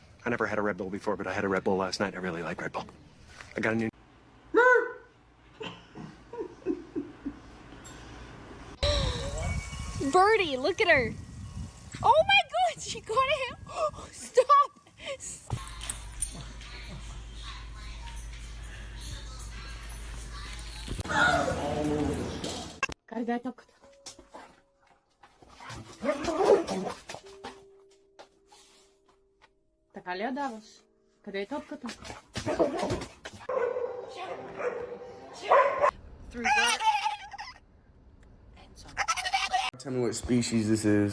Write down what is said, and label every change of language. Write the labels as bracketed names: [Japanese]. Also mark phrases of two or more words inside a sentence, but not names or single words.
[English] I never had a Red Bull before, but I had a Red Bull last night. I really like Red Bull. I got a new... Birdie, look at her. Oh my god, she got him. Stop. [Portuguese] Cadê teu... [Bulgarian] Така ли я даваш? Къде е топката? [English] Tell me what species this is.